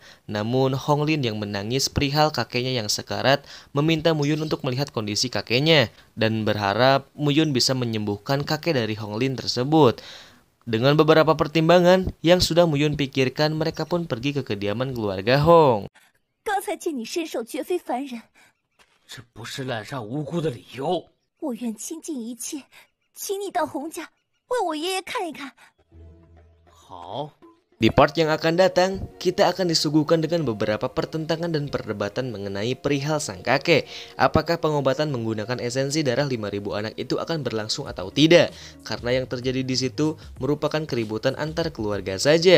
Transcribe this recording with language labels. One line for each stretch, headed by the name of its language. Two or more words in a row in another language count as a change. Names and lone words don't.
Indonesian: Namun Hong Lin yang menangis perihal kakeknya yang sekarat meminta Muyun untuk melihat kondisi kakeknya dan berharap Muyun bisa menyembuhkan kakek dari Hong Lin tersebut. Dengan beberapa pertimbangan yang sudah Muyun pikirkan, mereka pun pergi ke kediaman keluarga Hong.
Chinese: 刚才见你身手绝非凡人，这不是滥杀无辜的理由。我愿倾尽一切，请你到洪家为我爷爷看一看。好。
Indonesian: Di part yang akan datang, kita akan disuguhkan dengan beberapa pertentangan dan perdebatan mengenai perihal sang kakek. Apakah pengobatan menggunakan esensi darah 5.000 anak itu akan berlangsung atau tidak? Karena yang terjadi di situ merupakan keributan antar keluarga saja.